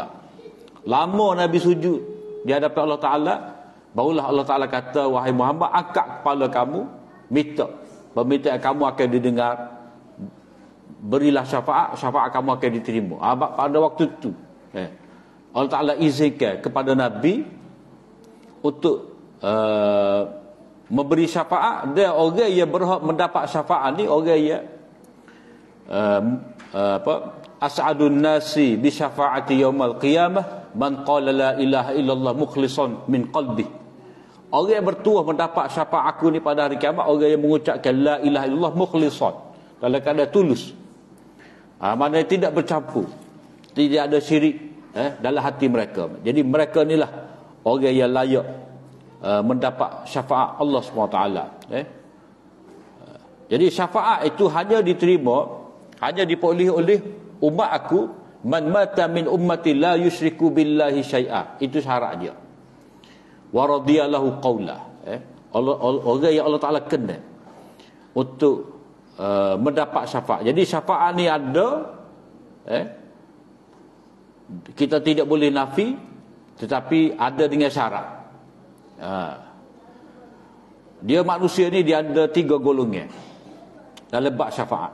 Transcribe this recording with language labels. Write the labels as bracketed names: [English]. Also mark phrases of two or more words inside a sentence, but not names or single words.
[Malay] Lama Nabi sujud di hadapan Allah Ta'ala, barulah Allah Ta'ala kata, wahai Muhammad, angkat kepala kamu minta, permintaan kamu akan didengar, berilah syafaat, syafaat kamu akan diterima. Pada waktu itu Allah Ta'ala izinkan kepada Nabi untuk memberi syafaat. Dia orang yang berhak mendapat syafaat ni orang yang [Arabic] أسعد الناس بشفاعتي يوم القيامة من قال لا إله إلا الله مخلصا من قلبي. [Malay] Orang yang bertuah mendapat syafaat aku ni pada hari kiamat, orang yang mengucapkan [Arabic] لا إله إلا الله مخلصا, [Malay] dalam keadaan tulus. Maknanya tidak bercampur, tidak ada syirik dalam hati mereka. Jadi mereka inilah orang yang layak mendapat syafaat Allah SWT. Jadi syafaat itu hanya diterima, hanya diperoleh oleh umat aku, [Arabic] من مات من أمتي لا يشرك بالله شيئا. [Malay] Itu syarat dia. [Arabic] ورضي الله قولا. [Malay] Orang yang Allah Ta'ala kenal untuk mendapat syafaat. Jadi syafaat ni ada, kita tidak boleh nafi, tetapi ada dengan syarat. Dia manusia ni dia ada 3 golongan dalam bab syafaat.